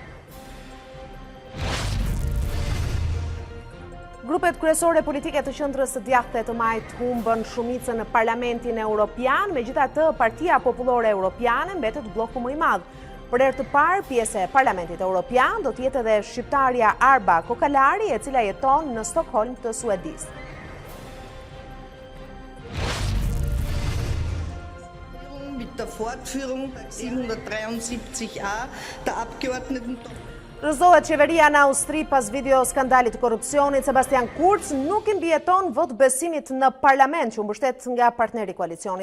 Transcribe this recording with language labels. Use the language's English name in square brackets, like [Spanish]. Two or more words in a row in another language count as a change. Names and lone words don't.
[Albanian] Grupet kryesore politike të qendrës së djathtë të majt humbën shumicën në Parlamentin Evropian, megjithatë Partia Popullore Europiane mbetet bloku më i madh. Për herë të parë, pjesë e Parlamentit Evropian do të jetë edhe shqiptarja Arba Kokalari, e cila jeton në Stockholm të Suedisë. Mit der Fortführung 773a der Abgeordneten. Rëzohet qeveria në Austri pas video skandalit të korrupsionit. Sebastian Kurz nuk i mbijeton vot besimit në parlament që u mbështet nga partneri i koalicionit.